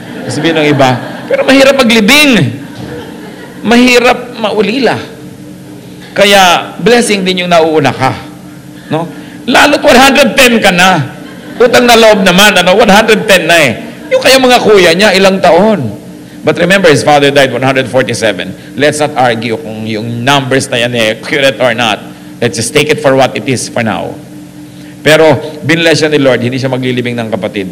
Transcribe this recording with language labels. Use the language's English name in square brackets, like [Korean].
[Filipino] Sabihin ng iba, pero mahirap maglibing. Mahirap maulila. Kaya, blessing din yung nauuna ka. No? Lalo't 110 ka na. Utang na loob naman, 110 na eh. Yung kaya mga kuya niya, ilang taon. [English] But remember, his father died 147. Let's not argue [Filipino] kung yung numbers na yan eh, [English] accurate or not. Let's just take it for what it is for now. [Filipino] Pero, binless siya ni Lord, hindi siya maglilibing ng kapatid.